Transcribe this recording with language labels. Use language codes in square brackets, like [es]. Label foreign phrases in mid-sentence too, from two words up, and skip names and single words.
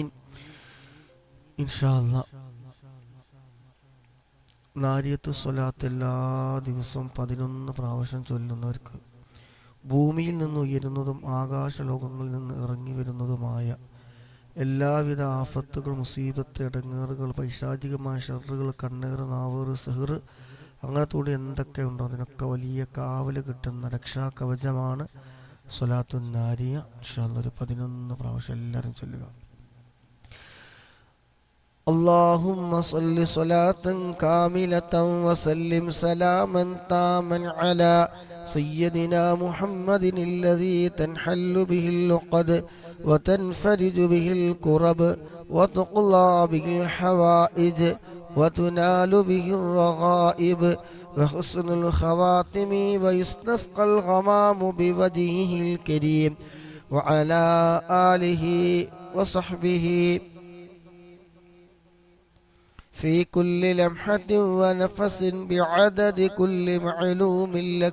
[ar] إن شاء الله [ml] നാരിയത്ത് സ്വലാത്ത് എല്ലാ ദിവസവും 11 പ്രാവശ്യം ചൊല്ലുന്നവർക്ക് ഭൂമിയിൽ നിന്ന് ഉയരുന്നതും ആകാശലോകങ്ങളിൽ നിന്ന് ഇറങ്ങി വരുന്നതുമായ എല്ലാവിധ ആഫത്തുകൾ, മുസീബത്ത്, ഇടങ്ങേറുകൾ, പൈശാചികമായ ഷർറുകൾ, കണ്ണേറ്, നാവേറ്, സിഹ്ർ, അങ്ങനത്തോടെ എന്തൊക്കെ ഉണ്ടോ അതിനൊക്കെ വലിയ കാവല് കിട്ടുന്ന രക്ഷാകവചമാണ് സ്വലാത്തുൻ നാരിയ. [ar] إن شاء الله [ml] ഒരു 11 പ്രാവശ്യം എല്ലാവരും ചൊല്ലുക. [ar] اللهم صل صلاة كاملة وسلم سلاما تاما على سيدنا محمد الذي تنحل به اللقد وتنفرج به الكرب وتقضى به الحوائج وتنال به الرغائب وحسن الخواتم ويستسقى الغمام بوجهه الكريم وعلى آله وصحبه في كل لمحة ونفس بعدد كل معلوم لك.